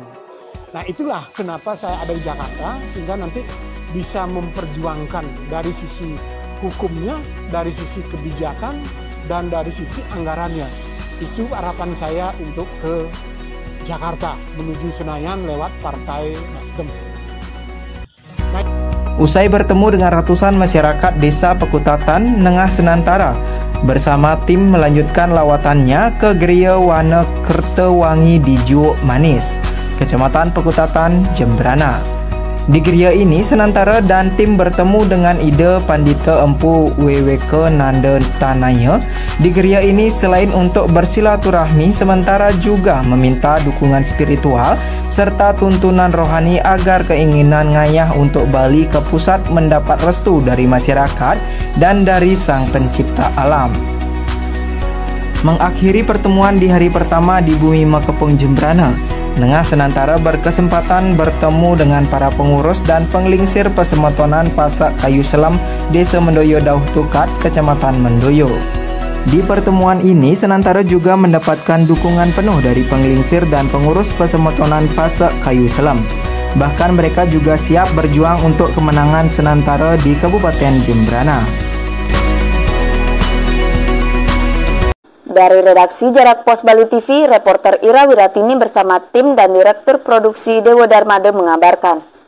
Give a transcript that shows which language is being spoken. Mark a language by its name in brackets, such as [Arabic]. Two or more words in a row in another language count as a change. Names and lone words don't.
[Indonesian] Nah itulah kenapa saya ada di Jakarta, sehingga nanti bisa memperjuangkan dari sisi hukumnya, dari sisi kebijakan, dan dari sisi anggarannya. Itu harapan saya untuk ke Jakarta menuju Senayan lewat Partai Nasdem. Usai bertemu dengan ratusan masyarakat Desa Pekutatan, Nengah Senantara, bersama tim melanjutkan lawatannya ke Geria Wana Kertewangi di Juuk Manis, Kecamatan Pekutatan, Jembrana. Di geria ini, Senantara dan tim bertemu dengan Ida Pandita Empu WWK Nanda Tanaya. Di geria ini selain untuk bersilaturahmi, sementara juga meminta dukungan spiritual serta tuntunan rohani agar keinginan ngayah untuk Bali ke pusat mendapat restu dari masyarakat dan dari Sang Pencipta Alam. Mengakhiri pertemuan di hari pertama di Bumi Makepung Jembrana, Nengah Senantara berkesempatan bertemu dengan para pengurus dan penglingsir Pesemotonan Pasak Kayu Selam Desa Mendoyo Dauh Tukat, Kecamatan Mendoyo. Di pertemuan ini, Senantara juga mendapatkan dukungan penuh dari penglingsir dan pengurus Pesemotonan Pasak Kayu Selam. Bahkan mereka juga siap berjuang untuk kemenangan Senantara di Kabupaten Jembrana. Dari redaksi Jarak Pos Bali TV, reporter Ira Wiratini bersama tim dan Direktur Produksi Dewo Darmade mengabarkan.